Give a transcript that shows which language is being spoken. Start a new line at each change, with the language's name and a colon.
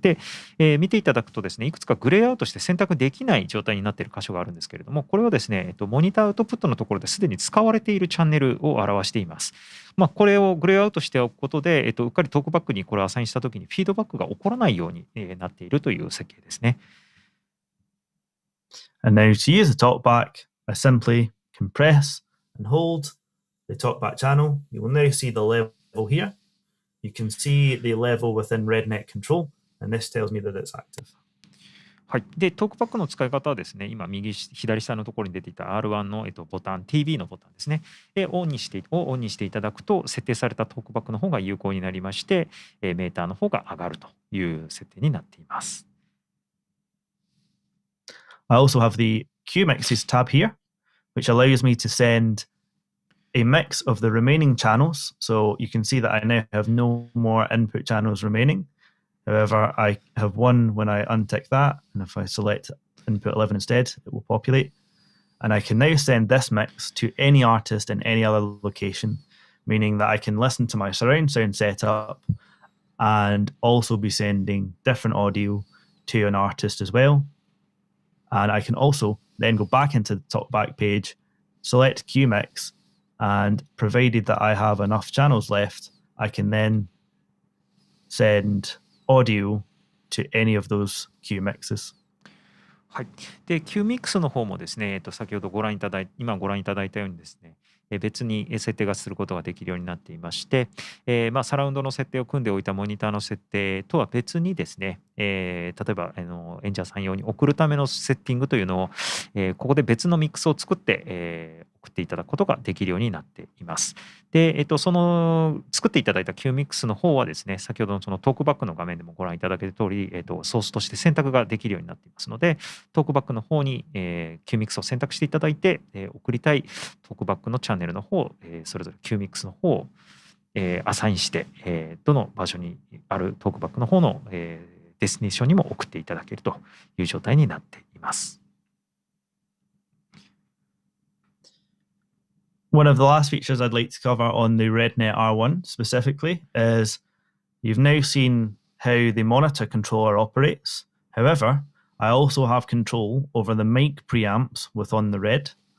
Japanese: で、見ていただくとですね、いくつかグレーアウトして選択できない状態になっている箇所があるんですけれども、これはですね、モニターアウトプットのところですでに使われているチャンネルを表しています。これをグレーアウトしておくことで、うっかりトークバックにこれをアサインしたときにフィードバックが起こらないようになっているという設計ですね。
English: And now to use the talkback, I simply compress and hold the talkback channel. You will now see the level here. You can see the level within REDNET control, and this tells me that it's active.
Japanese: はい、でトークバックの使い方はですね、今左下のところに出ていた R1 の、ボタン TV のボタンですねオンにしていただくと設定されたトークバックの方が有効になりまして、メーターの方が上がるという設定になっています。
English: I also have the Q mixes tab here, which allows me to send a mix of the remaining channels. So you can see that I now have no more input channels remaining. However, I have one when I untick that, and if I select input 11 instead, it will populate. And I can now send this mix to any artist in any other location, meaning that I can listen to my surround sound setup and also be sending different audio to an artist as well. And I can also then go back into the Talkback page, select QMix, and provided that I have enough channels left, I can then send audio to any of those QMixes.
Japanese: はい、で QMix の方もですね、先ほど今ご覧いただいたようにですね、別に設定がすることができるようになっていまして、サラウンドの設定を組んでおいたモニターの設定とは別にですね、例えば演者さん用に送るためのセッティングというのを、ここで別のミックスを作って、送っていただくことができるようになっています。で、その作っていただいた QMix の方はですね、先ほどのそのトークバックの画面でもご覧いただける通り、ソースとして選択ができるようになっていますので、トークバックの方に、QMix を選択していただいて、送りたいトークバックのチャンネルの方、それぞれ QMix の方を、アサインして、どの場所にあるトークバックの方の、デスティネーションにも送っていただけるという状態になっています。
English: One of the last features I'd like to cover on the REDNET R1 specifically is you've now seen how the monitor controller operates. However, I also have control over the mic preamps within the RED.